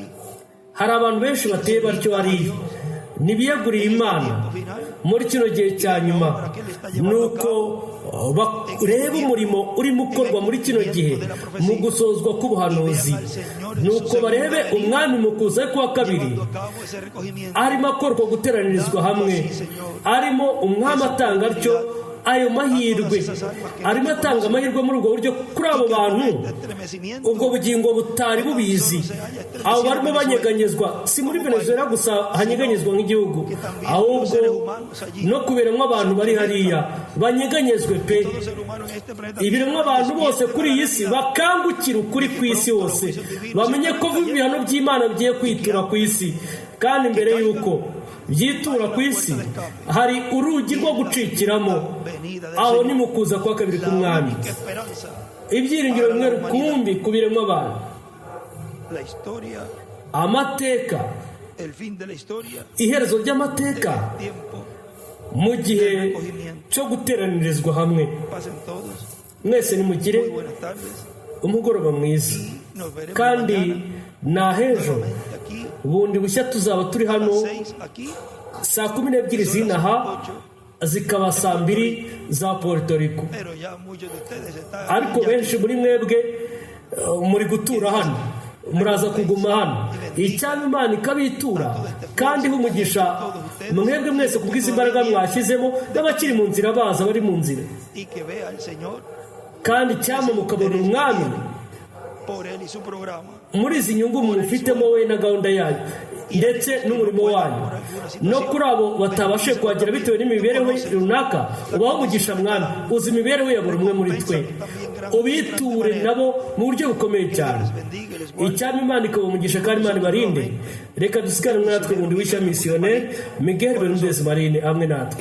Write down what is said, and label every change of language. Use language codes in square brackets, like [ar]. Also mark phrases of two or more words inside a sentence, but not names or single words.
[rw] Hari abantu benshi bateye batyo hariya, ntibiyegurira Imana muri kino gihe cya nyuma, ni uko bareba umurimo urimo ukorwa muri kino gihe mu gusozwa k'ubuhanuzi, ni uko barebe umwami mu kuza kwa kabiri [es] Llevando a cabo ese recogimiento. [rw] arimo akorwa guteranirizwa hamwe, arimo umwami atanga atyo ayo mahirwe, arimo atanga amahirwe muri ubwo buryo kuri abo bantu ubwo bugingo butari bubizi. Abo barimo banyeganyezwa, si muri Venezuela gusa hanyeganyezwa nk'igihugu, ahubwo no ku biremwa abantu bari hariya banyeganyezwe pe. [es] Todo ser humano en este planeta [rw] Ibiremwa abantu bose kuri iyi si bakangukira ukuri ku isi hose, bamenye ko ibihano by'Imana bigiye kwitura ku isi, kandi mbere y'uko byitura ku isi hari urugi rwo gucikiramo, aho ni mu kuza kwa kabiri k'umwami. [es] qué esperanza. [rw] Ibyiringiro bimwe rukumbi ku biremwa abantu. [es] La historia, [rw] Amateka, [es] el fin de la historia, [rw] iherezo ry'amateka [es] tiempo, [rw] mu gihe cyo guteranirizwa hamwe. [es] pasen todos. [rw] Mwese nimugire [es] Muy buenas tardes. [rw] umugoroba mwiza, [es] Nos veremos [rw] kandi [es] mañana [rw] na hejo [es] nuevamente aquí, [rw] bundi bushya tuzaba turi [es] a [rw] hano [es] las 6 aquí, [rw] saa 12 z'inaha zikaba saa 2 za Puerto Rico. [es] pero ya muchos de ustedes están [rw] Ariko benshi muri mwebwe muri gutura hano, muraza kuguma hano, icyama Imana ikabitura kandi umugisha mwebwe mwese kubw'izi imbaraga mwashyizemo, n'abakiri mu nzira baza bari mu nzira, [es] y que vea al Señor [rw] kandi icyama mukabona umwami [es] por él y su programa. [rw] muri izi nyungu mufitemo we na gahunda yayo ndetse n'umurimo wanyu. No kuri abo batabashe kuhagera bitewe n'imibereho runaka, ubaho umugisha mwami, uzi imibereho ya buri umwe muri twe, ubiture nabo mu buryo bukomeye cyane. Icyama Imana ikabamugisha kandi Imana ibarinde. Reka dusigarane natwe bundi w'ishya misiyoneri Miguel Bermudez Marine hamwe natwe.